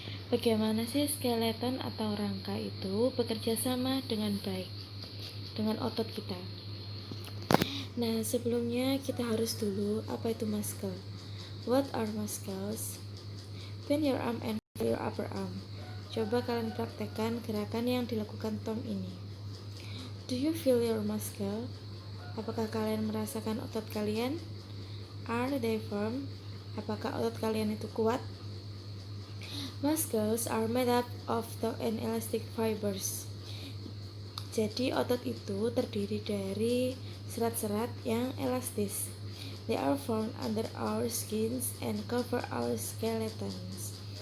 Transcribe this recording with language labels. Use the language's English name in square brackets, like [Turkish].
[Indonesian] Bagaimana sih skeleton atau rangka itu bekerja sama dengan baik dengan otot kita. Nah, sebelumnya kita harus dulu apa itu muscle. [English] What are muscles? Bend your arm and feel your upper arm. [Indonesian] Coba kalian praktekkan gerakan yang dilakukan Tom ini. [English] Do you feel your muscle? [Indonesian] Apakah kalian merasakan otot kalian? [English] Are they firm? [Indonesian] Apakah otot kalian itu kuat? [English] Muscles are made up of tough and elastic fibers. [Indonesian] Jadi otot itu terdiri dari serat-serat yang elastis. [English] They are found under our skins and cover our skeletons.